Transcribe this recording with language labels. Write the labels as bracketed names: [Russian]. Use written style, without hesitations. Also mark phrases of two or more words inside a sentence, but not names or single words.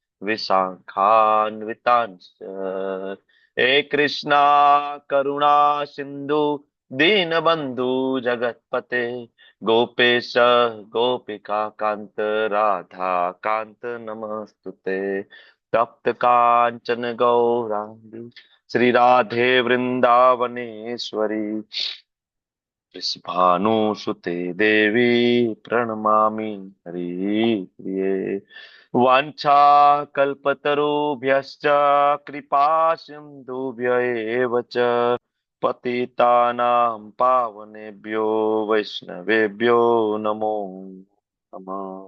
[Sanskrit] વિશાખાન્વિતાંશ હે કૃષ્ણા કરુણા સિંધુ દીનબંધુ જગતપતે ગોપેશ ગોપિકા કાંત રાધા કાંત નમસ્તુતે તપ્ત કાંચન ગૌરાંગી શ્રી રાધે વૃંદાવનેશ્વરી વૃષભાનુસુતે દેવી પ્रणमामि हरिप्रिये वाञ्छाकल्पतरुभ्यश्च कृपा सिन्धुभ्य एव च पतितानां पावनेभ्यो वैष्णवेभ्यो नमो नमः.